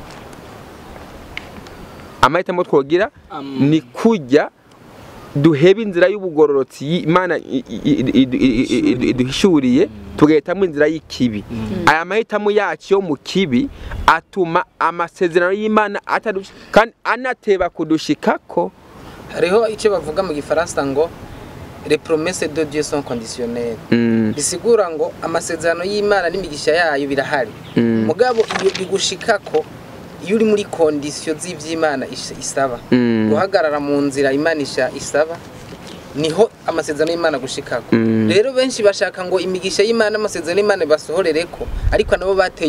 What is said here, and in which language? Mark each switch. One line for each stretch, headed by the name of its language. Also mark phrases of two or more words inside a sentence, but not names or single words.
Rundi: amahitamo twogira ni kujya duheba inzira y'ubugororotsi Imana iduhishuriye tugahitamo inzira y'ikibi aya mahitamo yacu yo mu kibi atuma amasezerano y'Imana kandi anateba kudushikako hariho icyo bavuga mu gifaransa ngo
French: les promesses de Dieu sont conditionnelles.
Rundi: Bisigura ngo amasezerano y'Imana n'imigisha yayo birahari. Mugabo iyo bigushikako iyo uri muri condition z'ivy'Imana isaba. Guhagarara mu nzira Imana isaba niho amasezerano y'Imana gushikako. Rero benshi bashaka ngo imigisha y'Imana amasezerano y'Imana basohorereko ariko nabo bateye